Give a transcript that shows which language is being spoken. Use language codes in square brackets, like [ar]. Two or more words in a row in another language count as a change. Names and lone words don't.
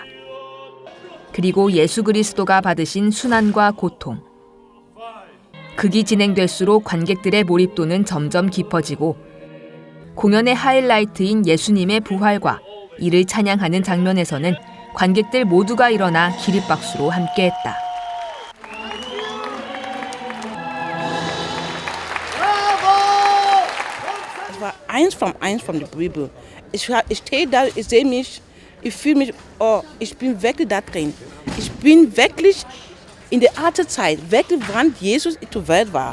[ko] 그리고 예수 그리스도가 받으신 순환과 고통. 극이 진행될수록 관객들의 몰입도는 점점 깊어지고 공연의 하이라이트인 예수님의 부활과 이를 찬양하는 장면에서는 관객들 모두가 일어나 기립박수로 함께했다. [de] Es war eins von der Bibel. Ich stehe da, ich sehe mich, ich fühle mich, oh, ich bin wirklich da drin. Ich bin wirklich in der alten Zeit, wirklich wann Jesus in der Welt war.